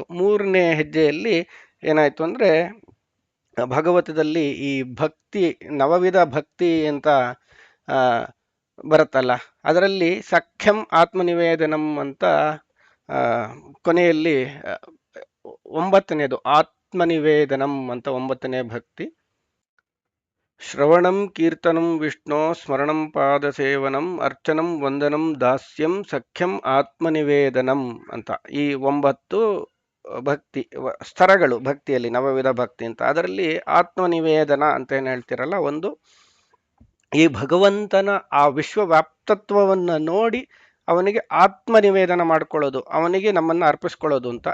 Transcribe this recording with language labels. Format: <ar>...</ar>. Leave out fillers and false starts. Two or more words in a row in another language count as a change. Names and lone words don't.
<kn>ಮೂರನೇ ಹೆಜ್ಜೆಯಲ್ಲಿ ಏನಾಯ್ತು ಅಂದ್ರೆ ಭಾಗವತದಲ್ಲಿ ಈ ಭಕ್ತಿ, ನವವಿಧ ಭಕ್ತಿ ಅಂತ ಆ, ಬರುತ್ತಲ್ಲ, ಅದರಲ್ಲಿ</kn> <sa>ಸಖ್ಯಂ ಆತ್ಮನಿವೇದನಂ</sa> <kn>ಅಂತ ಆ, ಕೊನೆಯಲ್ಲಿ ಒಂಬತ್ತನೇದು ಆತ್ಮನಿವೇದನಂ ಅಂತ ಒಂಬತ್ತನೇ ಭಕ್ತಿ.</kn> <sa>ಶ್ರವಣಂ ಕೀರ್ತನಂ ವಿಷ್ಣೋ ಸ್ಮರಣಂ ಪಾದಸೇವನಂ ಅರ್ಚನಂ ವಂದನಂ ದಾಸ್ಯಂ ಸಖ್ಯಂ ಆತ್ಮನಿವೇದನಂ</sa> <kn>ಅಂತ ಈ 9 ಭಕ್ತಿ ಸ್ತರಗಳು ಭಕ್ತಿಯಲ್ಲಿ, ನವವಿಧ ಭಕ್ತಿ ಅಂತ. ಅದರಲ್ಲಿ ಆತ್ಮನಿವೇದನ ಅಂತ ಏನು ಹೇಳ್ತಿರಲ್ಲ, ಒಂದು ಈ ಭಗವಂತನ ಆ ವಿಶ್ವವ್ಯಾಪ್ತತ್ವವನ್ನು ನೋಡಿ ಅವನಿಗೆ ಆತ್ಮನಿವೇದನ ಮಾಡ್ಕೊಳ್ಳೋದು, ಅವನಿಗೆ ನಮ್ಮನ್ನು ಅರ್ಪಿಸ್ಕೊಳ್ಳೋದು ಅಂತ.</kn>